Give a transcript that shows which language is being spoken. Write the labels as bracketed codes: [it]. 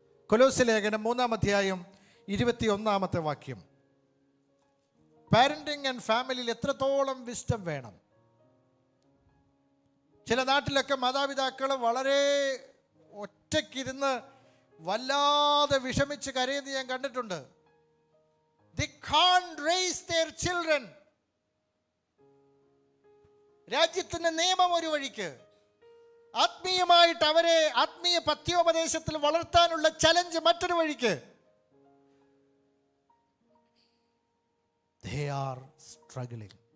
[ml] കൊലോസ്യ ലേഖനം 3-ാം അധ്യായം 21-ാമത്തെ വാക്യം. പാരൻറ്റിങ് ആൻഡ് ഫാമിലിയിൽ എത്രത്തോളം വിസ്ഡം വേണം. ചില നാട്ടിലൊക്കെ മാതാപിതാക്കൾ വളരെ ഒറ്റയ്ക്കിരുന്ന് വല്ലാതെ വിഷമിച്ച് കരയുന്നത് ഞാൻ കണ്ടിട്ടുണ്ട്. [en] They can't raise their children. [ml] രാജ്യത്തിൻ്റെ നിയമം ഒരു വഴിക്ക്, ആത്മീയമായിട്ട് അവരെ ആത്മീയ പഥ്യോപദേശത്തിൽ വളർത്താനുള്ള ചലഞ്ച് മറ്റൊരു വഴിക്ക്. [en] They are struggling.